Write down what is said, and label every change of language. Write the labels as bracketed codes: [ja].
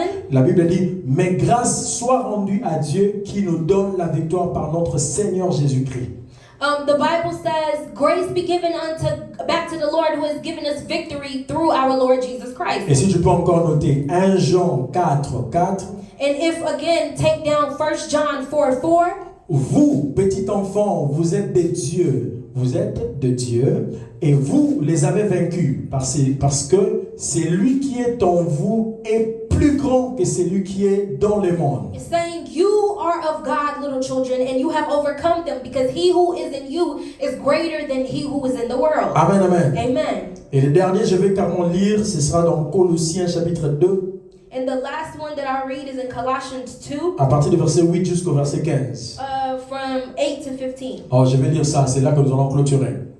[fr] La Bible dit, mais grâce soit rendue à Dieu qui nous donne la victoire par notre Seigneur Jésus-Christ. [en] The Bible says, grace be given back to the Lord who has given us victory through our Lord Jesus Christ. [fr] Et si tu peux encore noter 1 Jean 4:4. [en] And if again, take down 1 John 4:4. [fr] Vous, petits enfants, vous êtes des dieux. Vous êtes de Dieu et vous les avez vaincus parce que celui qui est en vous est plus grand que celui qui est dans le monde. [en] It's saying you are of God, little children, and you have overcome them because he who is in you is greater than he who is in the world. Amen, amen. Amen. [fr] Et le dernier, je vais carrément lire, ce sera dans Colossiens chapitre 2. [en] And the last one that I'll read is in Colossians 2. [fr] À partir du verset 8 jusqu'au verset 15. [en] From 8 to 15. [fr] Oh, je vais lire ça, c'est là que nous allons clôturer.